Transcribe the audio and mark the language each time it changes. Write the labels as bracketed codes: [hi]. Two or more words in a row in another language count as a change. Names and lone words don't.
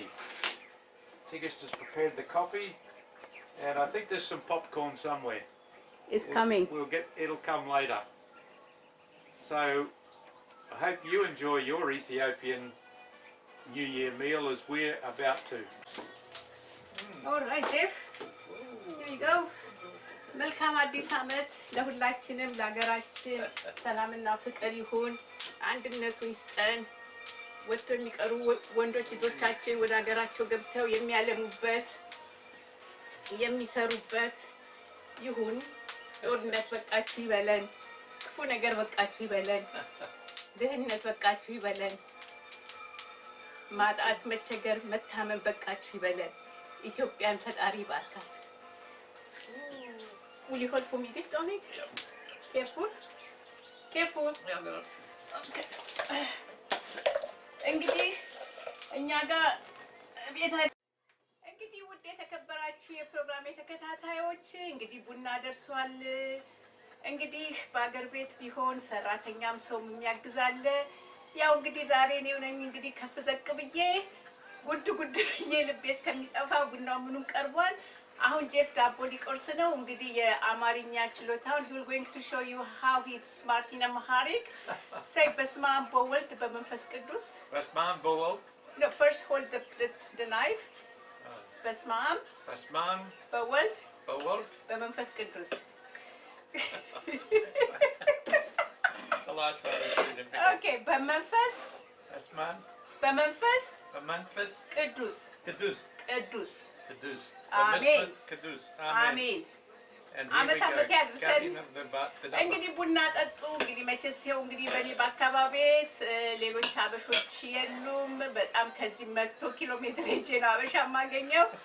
[en] Tigis has prepared the coffee, and I think there's some popcorn somewhere. It's coming. It'll come later. So I hope you enjoy your Ethiopian New Year meal as we're about to. All right, Jeff. Here you go. [am] መልካም አዲስ አመት ለሁላችንም ለሀገራችን ሰላምና ፍቅር ይሁን አንድነቱን ይስጠን ወጥቶ የሚቀሩ ወንዶች ልጆቻችን ወደ ሀገራቸው ገብተው የሚያለሙበት የሚሰሩበት ይሁን ጦርነት በቃችሁ ይበለን ክፉ ነገር በቃችሁ ይበለን ድህነት በቃችሁ ይበለን ማጣት መቸገር መታመን በቃችሁ ይበለን ኢትዮጵያን ፈጣሪ ይባርካት [en] Will you hold for me this, Dominic? Yep. Careful. Careful. Yeah, I'm gonna. [am] Okay. እንግዲህ እኛ ጋር እንግዲህ ውድ የተከበራችሁ የፕሮግራም ተከታታዮች እንግዲህ ቡና ደርሷል እንግዲህ በአገር ቤት ቢሆን ሰራተኛም ሰው የሚያግዛለ ያው እንግዲህ ዛሬ ነው ነኝ እንግዲህ ከፍ ዘቅ ብዬ ጉድ ብዬ ልቤ እስከሚጠፋ ቡናው ምኑን ቀርቧል አሁን ጄፍ ዳቦ ሊቆርስ ነው እንግዲህ የአማርኛ ችሎታውን [en] he will going to show you how he's smart in Amharic say [am] በስማም በወልድ በመንፈስ ቅዱስ በስማም በወልድ [en] no first hold the knife [am] በስማም በወልድ በመንፈስ ቅዱስ [en] the last one is really big [am] okay በመንፈስ በስማም በመንፈስ ቅዱስ Amen. Amen. አመት አመት ያድርሰን እንግዲህ ቡና ጠጡ እንግዲህ መቼስ ይሄው እንግዲህ በኔ በአካባቢ ሌሎች አበሾች የሉም በጣም ከዚህ 100 ኪሎ ሜትር ሄጄ ነው አበሻ ማገኘው